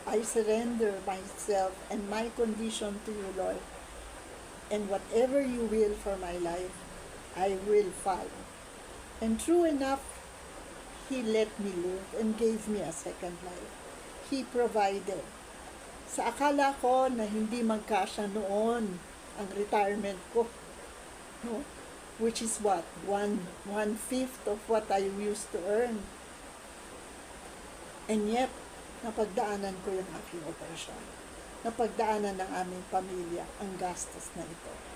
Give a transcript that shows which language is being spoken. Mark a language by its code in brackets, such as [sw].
[en] I surrender myself and my condition to you, Lord. And whatever you will for my life, I will follow. And true enough, He let me live and gave me a second life. He provided. [tl] Sa akala ko na hindi magkasya noon ang retirement ko, no? [en] Which is what? One-fifth of what I used to earn. [tl] And yet, napagdaanan ko yung aking operasyon. Napagdaanan ng aming pamilya ang gastos na ito.